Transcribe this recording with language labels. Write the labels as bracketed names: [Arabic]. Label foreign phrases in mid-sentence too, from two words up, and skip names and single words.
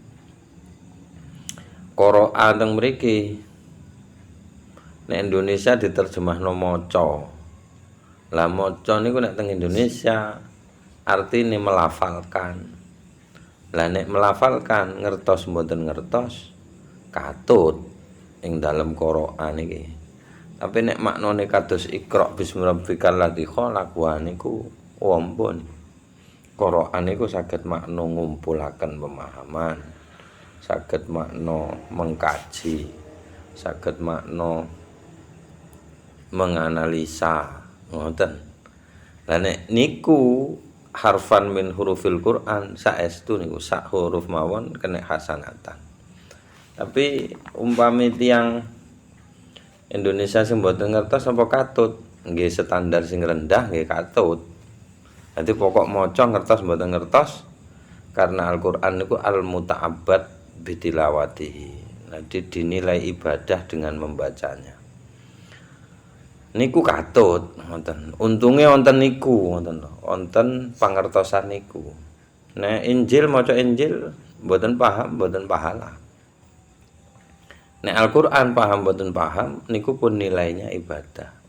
[Javanese] Qur'an teng mriki nek Indonesia diterjemahno maca. Lah maca niku nek teng Indonesia artine melafalkan. Lah nek melafalkan ngertos mboten ngertos katut ing dalem Qur'an iki. Tapi nek maknane kados [Arabic] اقرأ باسم ربك الذي خلق [Javanese] wa niku ampun. Qur'an niku saged makna ngumpulaken pemahaman. Saged makna mengkaji, saged makna menganalisa ngoten. Lah nek niku [Arabic] حرفا من حروف القرآن [Javanese] saestu niku sak huruf mawon kena hasanatan. Tapi umpami tiyang Indonesia sing mboten ngertos apa katut, nggih standar sing rendah nggih katut. Dadi pokok maca ngertos mboten ngertos karena Al-Qur'an niku [Arabic] المتعبد بتلاوته. [Indonesian] Nanti dinilai ibadah dengan membacanya. [Javanese] Niku katut wonten. Untunge wonten niku wonten pangertosan niku. Nek Injil maca Injil mboten paham mboten pahala. Nek Al-Qur'an paham mboten paham niku pun nilainya ibadah.